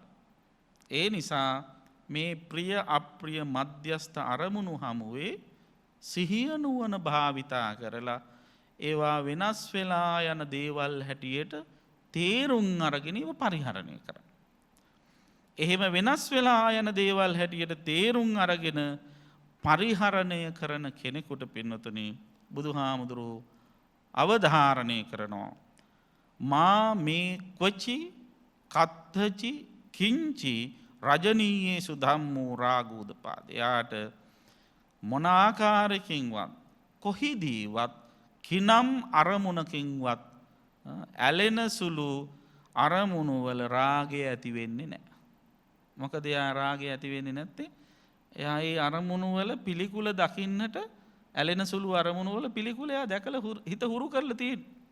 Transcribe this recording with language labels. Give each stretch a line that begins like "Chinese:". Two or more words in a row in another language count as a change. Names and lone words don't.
Sinhala: ඒ නිසා මේ ප්‍රිය අප්‍රිය මධ්‍යස්ථ අරමුණු හමුවේ සිහිය නුවණ භාවිතා කරලා ඒවා වෙනස් වෙලා යන දේවල් හැටියට තේරුම් අරගෙන ඒව පරිහරණය කරන්න. එහෙම වෙනස් වෙලා යන දේවල් හැටියට තේරුම් අරගෙන පරිහරණය කරන කෙනෙකුට පින්නතුනි බුදුහාමුදුරුවෝ අවධාරණය කරනවා.
Pali: මා මේ කොචි කත්තචි කිංචි රජනීයේසු ධම්මෝ රාගෝදපාද.
Sinhala: එයාට මොන ආකාරයකින්වත් කොහිදීවත් කිනම් අරමුණකින්වත් ඇලෙන සුළු අරමුණු වල රාගය ඇති වෙන්නේ නැහැ. මොකද එයා රාගය ඇති වෙන්නේ නැත්තේ එයා ඒ අරමුණු වල පිළිකුල දකින්නට ඇලෙන සුළු අරමුණු වල පිළිකුල එයා දැකලා හිත හුරු කරලා තියෙන්නේ.